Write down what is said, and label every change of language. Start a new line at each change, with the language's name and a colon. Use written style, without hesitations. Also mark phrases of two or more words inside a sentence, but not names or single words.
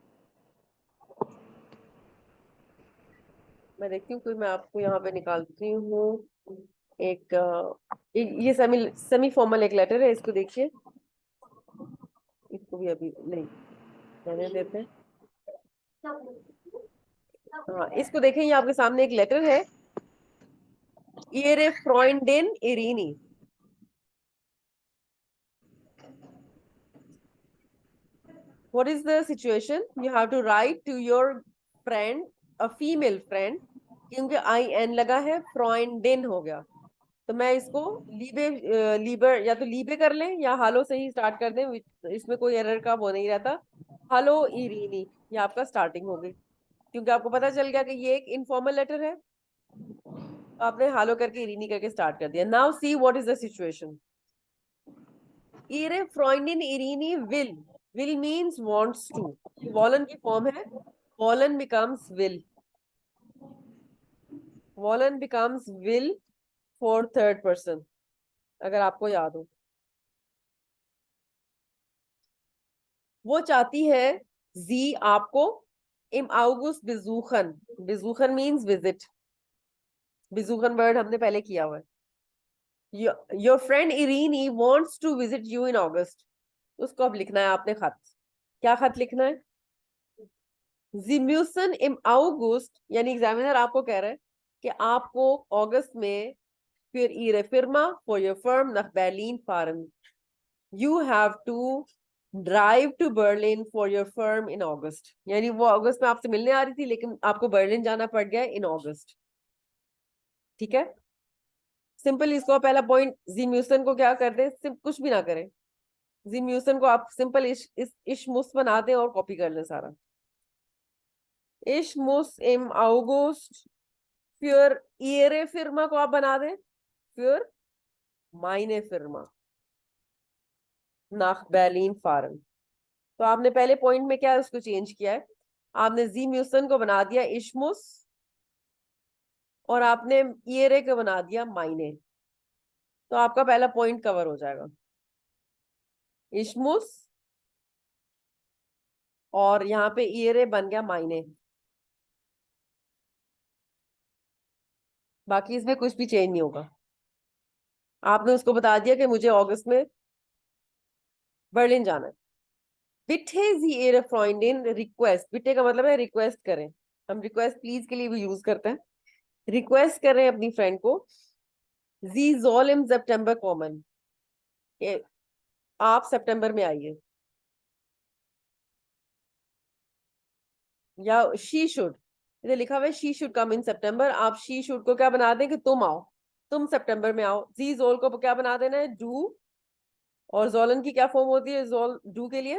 Hindi: मैं देखती हूँ कोई, मैं आपको यहाँ पे निकालती हूँ एक ये
English: semi formal
Hindi: एक लेटर है, इसको देखिए, इसको भी अभी नहीं रहने देते हैं। हाँ, इसको देखें, ये आपके सामने एक लेटर है,
German: Ihre Freundin Irini.
English: What is the situation? You have to write to your friend, a female friend,
Hindi: क्योंकि आई एन लगा है, फ्रॉइंडेन हो गया, तो मैं इसको
German: liebe lieber
Hindi: या तो लीबे कर लें या हालो से ही स्टार्ट कर दें, इसमें कोई एरर का वो नहीं रहता। हालो इरीनी, ये आपका स्टार्टिंग हो गई, क्योंकि आपको पता चल गया कि ये एक
English: informal letter
Hindi: है, तो आपने हालो करके इरीनी करके स्टार्ट कर दिया।
English: now see what is the situation.
German: Ihre Freundin Irini will
English: means wants to, वॉलन
Hindi: की फॉर्म है,
English: wollen becomes will, wollen becomes will for third person,
Hindi: अगर आपको याद हो। वो चाहती है जी आपको,
German: im August besuchen, besuchen
English: means visit,
Hindi: बिजूखन वर्ड हमने पहले किया हुआ है।
English: your friend Irini wants to visit you in August,
Hindi: उसको अब लिखना है आपने खत। क्या खत लिखना है?
German: Sie müssen im August,
Hindi: यानी एग्जामिनर आपको कह रहा है कि आपको अगस्त में फिर
German: ihre Firma
English: for your firm
German: nach Berlin fahren.
English: You have to drive to Berlin for your firm in August.
Hindi: यानी वो अगस्त में आपसे मिलने आ रही थी, लेकिन आपको बर्लिन जाना पड़ गया
English: in August.
Hindi: ठीक है, सिंपल इसको पहला पॉइंट,
German: Sie müssen
Hindi: को क्या कर दे, कुछ भी ना करें,
German: Sie müssen
Hindi: को आप सिंपल
German: ich muss
Hindi: बना दें और कॉपी कर लें सारा।
German: ich muss im August,
Hindi: फिर
German: ihre Firma
Hindi: को आप बना दें, फिर
German: meine Firma nach Berlin fahren।
Hindi: तो आपने पहले पॉइंट में क्या उसको चेंज किया है, आपने
German: Sie müssen
Hindi: को बना दिया
German: ich muss,
Hindi: और आपने ihre को बना दिया माइने, तो आपका पहला
English: point cover
Hindi: हो जाएगा।
German: ich muss,
Hindi: और यहाँ पे ईरे बन गया मायने। बाकी इसमें कुछ भी चेंज नहीं होगा। आपने उसको बता दिया कि मुझे अगस्त में बर्लिन जाना है।
German: Bitte Sie ihre Freundin
Hindi: रिक्वेस्ट, बिठे का मतलब है रिक्वेस्ट करें, हम
English: request please
Hindi: के लिए भी यूज करते हैं। रिक्वेस्ट करें अपनी फ्रेंड को,
German: Sie soll im September kommen,
Hindi: आप सितंबर में आइए, या
English: she should,
Hindi: इधर लिखा हुआ है
English: she should come in
Hindi: सितंबर, आप
English: she should
Hindi: को क्या बना दें कि तुम आओ, तुम सितंबर में आओ।
German: Sie soll
Hindi: को क्या बना देना है, डू, और जोलन की क्या फॉर्म होती है जोल डू के लिए,